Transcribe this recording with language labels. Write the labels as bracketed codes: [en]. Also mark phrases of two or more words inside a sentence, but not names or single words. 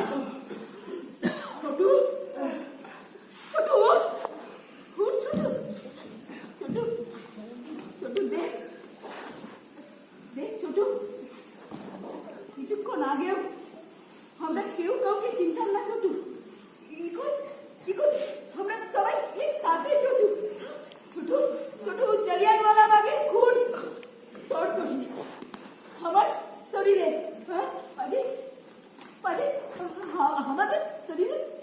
[hi] छोटू, छोटू, उठ छोटू, छोटू, छोटू देख छोटू, [bn] কিছুক্ষণ আগেও আমরা কেউ কাউকে চিনতাম না ছোটু, এখন আমরা সবাই একসাথে ছোটু। ছোটু ছোটু জালিয়ানওয়ালা বাগের খুন তোর শরীরে, আমার শরীরে, হ্যাঁ পাজি আমাদের শরীরে।